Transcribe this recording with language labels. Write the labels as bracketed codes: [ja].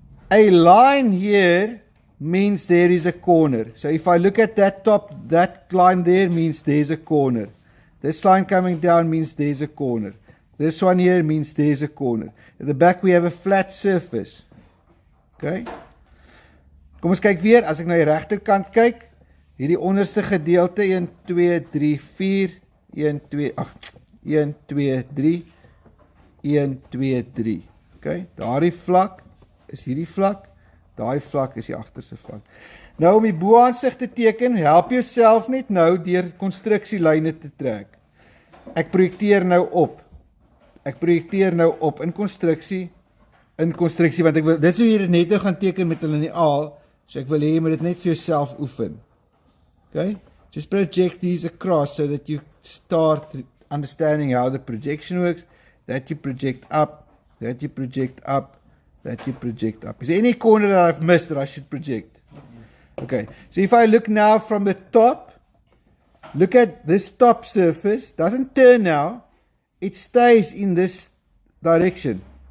[en] A line here means there is a corner. So if I look at that top, that line there means there's a corner. This line coming down means there's a corner. This one here means there's a corner. At the back we have a flat surface. Okay. [af] Kom ons kyk weer, as ek na die regterkant kyk, hierdie onderste gedeelte 1 2 3 4 1 2 8 1 2 3 1 2 3. Okay, daardie vlak is hierdie vlak, daai vlak is die agterste vlak. Nou om die bo-aansig te teken, help jouself net nou deur konstruksielyne te trek. Ek projekteer nou op. Ek projekteer nou op in konstruksie want ek wil dit sou hier net nou gaan teken met 'n liniaal, so ek wil hê jy moet dit net vir jouself oefen. [en] Okay? Just project these across so that you start understanding how the projection works, that you project up, that you project up, that you project up. Is there any corner that I've missed that I should project? Okay, so if I look now from the top, look at this top surface, doesn't turn now, it stays in this direction.